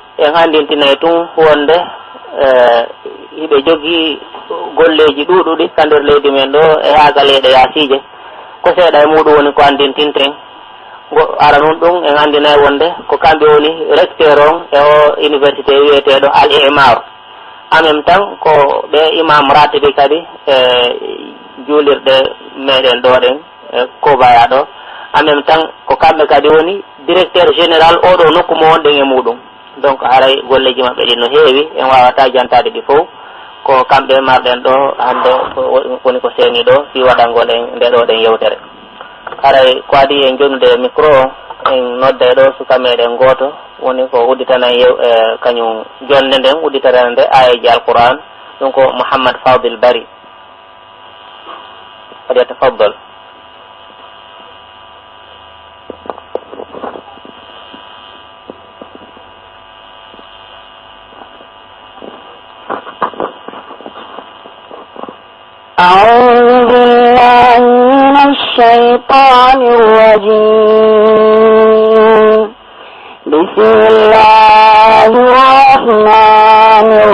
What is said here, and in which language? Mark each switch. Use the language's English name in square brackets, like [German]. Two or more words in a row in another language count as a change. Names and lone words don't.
[Fula] en andintinayi tun wonde hiɓe jogii golleji ɗuɗuɗi ka nder leydi men ɗo e haaga leyɗe yaasiije ko seeɗa e muɗum woni ko andintinten ara nun ɗum en andinayi wonde ko kamɓe woni recteur on e o université wiyeteɗo Al Imar [French] en même temps [Fula] ko ɓe imam ratibi kadi e juulirɗe meɗen ɗo ɗen e Kobaya ɗo [French] en même temps [Fula] ko kamɓe kadi woni [French] directeur général [Fula] oɗo nokku mo wonɗen e muɗum. donc haray golleji maɓɓe ɗi no heewi en wawata jantade ɗi fof ko kamɓe marɗen ɗo hande woni ko seeni ɗo fi waɗangol en nde ɗo ɗen yewtere. haray ko adi en jonude micro en nodda ɗo suka meɗen goto woni ko udditana kañum jonde nden udditana nde ayaji alquran ɗum ko Mouhammad Fadil Bari kadi tafaddal. [Arabic] أعوذ بالله من الشيطان الرجيم بسم الله الرحمن